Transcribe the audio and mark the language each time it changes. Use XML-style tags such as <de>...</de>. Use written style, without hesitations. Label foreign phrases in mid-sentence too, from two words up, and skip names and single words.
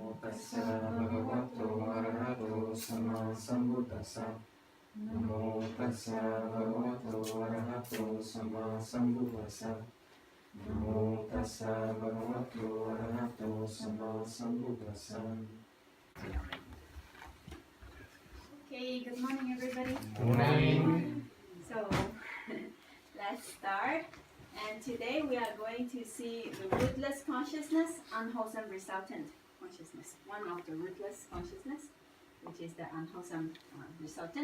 <pi>tassa bhagavato arahato sama sambuddhassa. Namo tassa bhagavato arahato sama sambuddhassa. Namo tassa bhagavato arahato sama sambuddhassa.</pi> <en>Okay, good morning everybody. Good morning. So, let's start. And today we are going to see the rootless consciousness, unwholesome resultant consciousness. One of the rootless consciousness, which is the unwholesome resultant.</en>